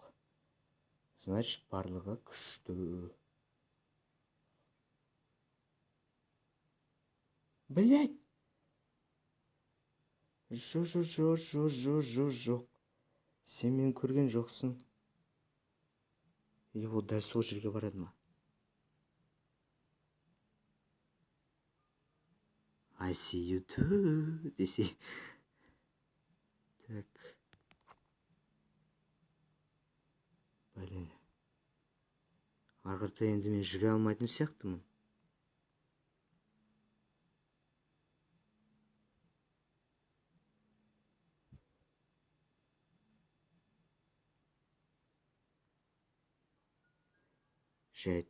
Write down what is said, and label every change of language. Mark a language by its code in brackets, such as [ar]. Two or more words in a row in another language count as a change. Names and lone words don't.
[kk] Значит, барлығы күшті. Блядь! Жоқ. Сен мен көрген жоқсың. Ол дәл сол жерге барады ма? [en] I see you too. [kk] Десе. [ru] Так. Блин. [kk] Арғырта енді мен жүре алмайтын сияқтымын. Жайт.